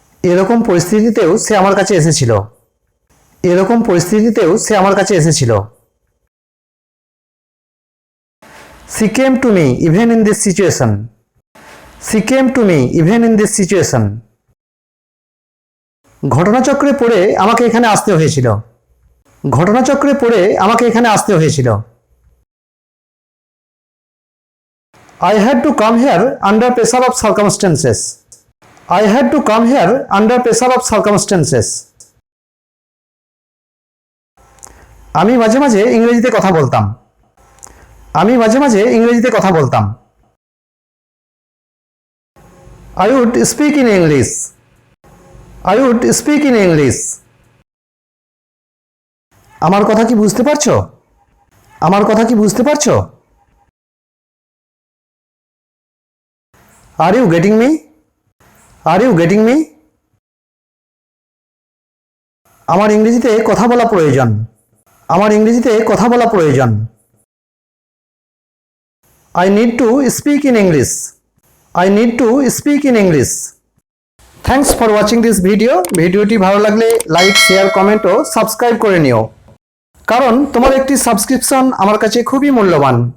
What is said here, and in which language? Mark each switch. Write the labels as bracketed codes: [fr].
[bn] এরকম পরিস্থিতিতেও সে আমার কাছে এসেছিল। এরকম পরিস্থিতিতেও সে আমার কাছে এসেছিল। [en] She came to me even in this situation. She came to me even in this situation. [bn] ঘটনাচক্রে পড়ে আমাকে এখানে আসতে হয়েছিল। ঘটনাচক্রে পড়ে আমাকে এখানে আসতে হয়েছিল। [en] I had to come here under pressure of circumstances. I had to come here under pressure of circumstances. [bn] আমি মাঝে মাঝে ইংরেজিতে কথা বলতাম। আমি মাঝে মাঝে ইংরেজিতে কথা বলতাম। [en] I would speak in English. I would speak in English. [bn] আমার কথা কি বুঝতে পারছো? আমার কথা কি বুঝতে পারছো? [en] Are you getting me? Are you getting me? [bn] আমার ইংরেজিতে কথা বলা প্রয়োজন। আমার ইংরেজিতে কথা বলা প্রয়োজন। [en] I need to speak in English. I need to speak in English. Thanks for watching this video. [bn] ভিডিওটি ভালো লাগলে লাইক, শেয়ার, কমেন্ট ও সাবস্ক্রাইব করে নিও, কারণ তোমার একটি সাবস্ক্রিপশন আমার কাছে খুবই মূল্যবান।